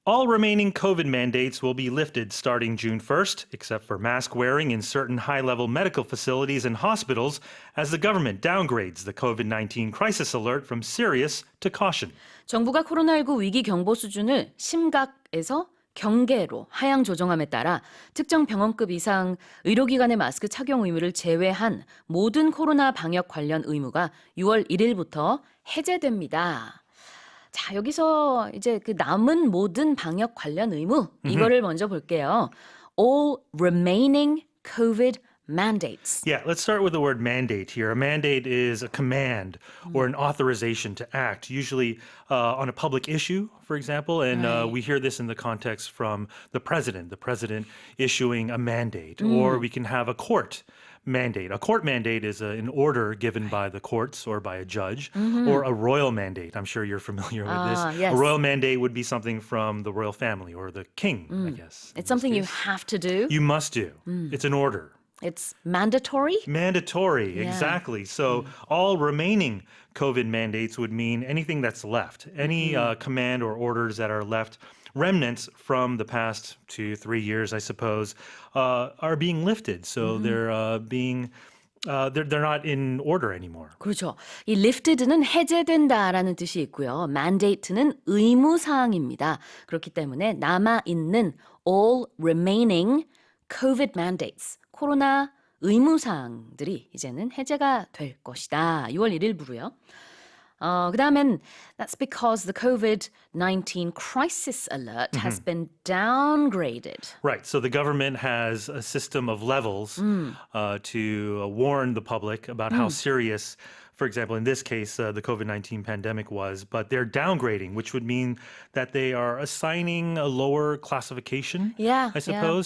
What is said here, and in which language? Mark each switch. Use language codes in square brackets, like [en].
[en] All remaining COVID mandates will be lifted starting June 1st, except for mask wearing in certain high-level medical facilities and hospitals, as the government downgrades the COVID-19 crisis alert from serious to caution. [ko] 정부가 코로나19 위기 경보 수준을 심각에서 경계로 하향 조정함에 따라 특정 병원급 이상 의료기관의 마스크 착용 의무를 제외한 모든 코로나 방역 관련 의무가 6월 1일부터 해제됩니다. 자, 여기서 이제 그 남은 모든 방역 관련 의무 이거를 먼저 볼게요. [en] All remaining COVID mandates. Yeah, let's start with the word mandate here. A mandate is a command or an authorization to act, usually on a public issue, for example. And we hear this in the context from the president issuing a mandate. Or we can have a court mandate. A court mandate is an order given by the courts or by a judge, or a royal mandate. I'm sure you're familiar with this. Yes. A royal mandate would be something from the royal family or the king, I guess. It's something you have to do. You must do. It's an order. It's mandatory. Mandatory, exactly. So all remaining COVID mandates would mean anything that's left, any command or orders that are left, remnants from the past 2-3 years, I suppose, are being lifted. So they're being they're not in order anymore. [ko] 그렇죠. 이 lifted는 해제된다라는 뜻이 있고요. mandate는 의무사항입니다. 그렇기 때문에 남아있는 [en] all remaining COVID mandates, [ko] 코로나 의무사항들이 이제는 해제가 될 것이다. 6월 1일부로요. 그 다음엔 [en] that's because the COVID-19 crisis alert has been downgraded. Right. So the government has a system of levels to warn the public about how serious, for example, in this case, the COVID-19 pandemic was, but they're downgrading, which would mean that they are assigning a lower classification, I suppose.